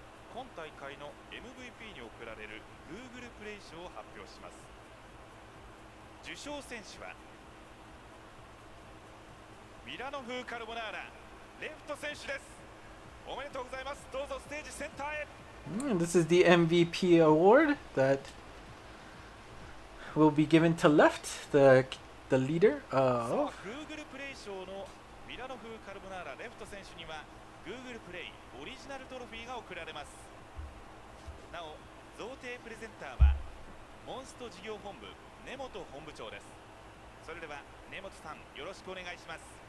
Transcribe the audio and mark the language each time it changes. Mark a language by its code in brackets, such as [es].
[ja] 今大会の MVP に贈られる Google プレイ賞を発表します。受賞選手はミラノ風カルボナーラレフト選手です。おめでとうございます。どうぞステージセンターへ。 [en] This is the MVP award that will be given to Left, the leader of. [ja] Google プレイ賞のミラノ風カルボナーラレフト選手には Google プレイオリジナルトロフィーが贈られます。なお贈呈プレゼンターはモンスト事業本部根本本部長です。それでは根本さんよろしくお願いします。